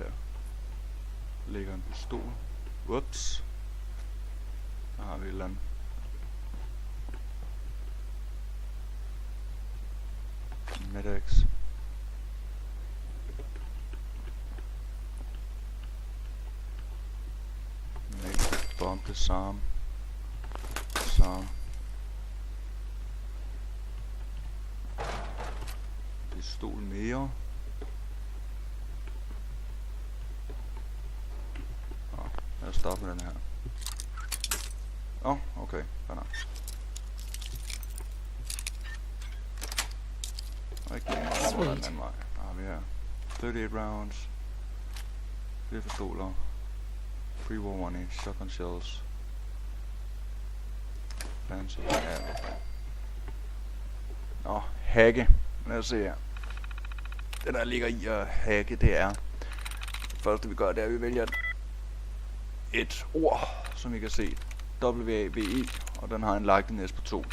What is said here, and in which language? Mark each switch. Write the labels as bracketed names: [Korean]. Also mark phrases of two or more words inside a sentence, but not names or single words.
[Danish] Der ligger en pistol. Whoops. Der har vi et eller andet. Medex. [English] Make bomb disarm. [Danish] Pistol mere. Jeg stopper med den her. Okay. Fair nok. Ikke den anden vej. Der har vi her 38 rounds. Flere pistoler. [English] Pre-war warning. Shotgun shells. Fancy. [Danish] Hacke. Lad os se her. Det der ligger i at hacke, det er det første vi gør, det er at vi vælger et ord, som I kan se, WAVE, og den har en likeness på 2.